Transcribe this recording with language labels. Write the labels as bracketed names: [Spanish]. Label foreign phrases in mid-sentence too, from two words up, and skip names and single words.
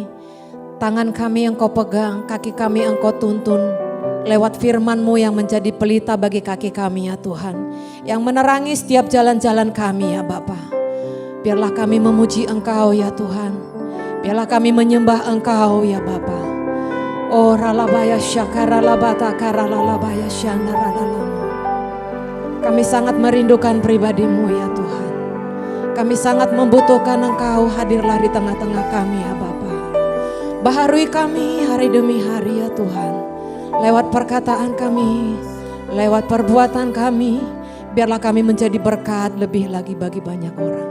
[Indonesian] Tangan kami Engkau pegang, kaki kami Engkau tuntun. Lewat firman-Mu yang menjadi pelita bagi kaki kami ya Tuhan. Yang menerangi setiap jalan-jalan kami ya Bapa. Biarlah kami memuji Engkau ya Tuhan. Biarlah kami menyembah Engkau ya Bapa. Oh ralabaya syakaralabata karalalabaya syanaralalamu. Kami sangat merindukan pribadi-Mu ya Tuhan. Kami sangat membutuhkan Engkau, hadirlah di tengah-tengah kami ya Bapa. Baharui kami hari demi hari ya Tuhan. Lewat perkataan kami, lewat perbuatan kami, biarlah kami menjadi berkat lebih lagi bagi banyak orang.